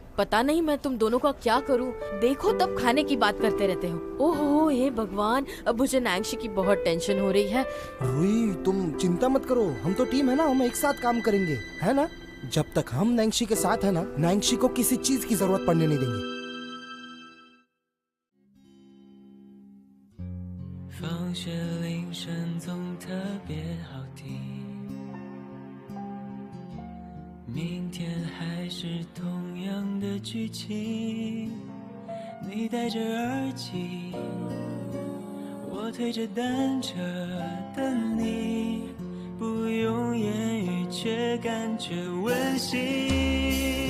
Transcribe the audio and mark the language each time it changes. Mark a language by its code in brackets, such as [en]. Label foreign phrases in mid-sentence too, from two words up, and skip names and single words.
[hi] पता नहीं मैं तुम दोनों का क्या करूं। देखो तब खाने की बात करते रहते हो। ओहो, हे भगवान, अब मुझे नैंशी की बहुत टेंशन हो रही है। रुई, तुम चिंता मत करो, हम तो टीम है ना, हम एक साथ काम करेंगे, है ना? जब तक हम नैंशी के साथ है ना, नैंशी को किसी चीज की जरूरत पड़ने नहीं देंगे। [zh] 放学铃声总特别好听，明天还是同样的剧情。你戴着耳机，我推着单车等你，不用言语却感觉温馨。